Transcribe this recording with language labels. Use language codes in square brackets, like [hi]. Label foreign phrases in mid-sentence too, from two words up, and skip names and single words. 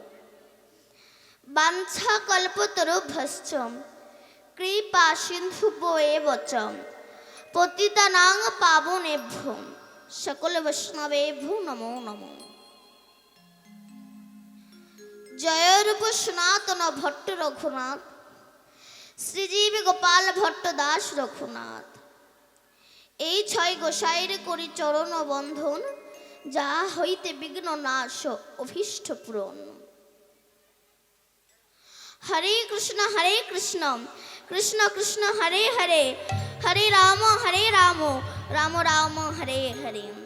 [sa] वाञ्छा कल्पतरुभ्यश्च कृपा सिन्धुभ्यो एव च पतितानां पावनेभ्यो सकल वैष्णवेभ्यो नमो नमः। [bn] জয় রূপ সনাতন ভট্ট রঘুনাথ শ্রীজীব গোপাল ভট্ট দাস রঘুনাথ। এই ছয় গোসাইয়ের করি চরণ বন্ধন, যা হইতে বিঘ্ন নাশ অভীষ্ট পূরণ। [sa] হরে কৃষ্ণ কৃষ্ণ কৃষ্ণ হরে হরে, হরে রাম রাম রাম হরে হরে।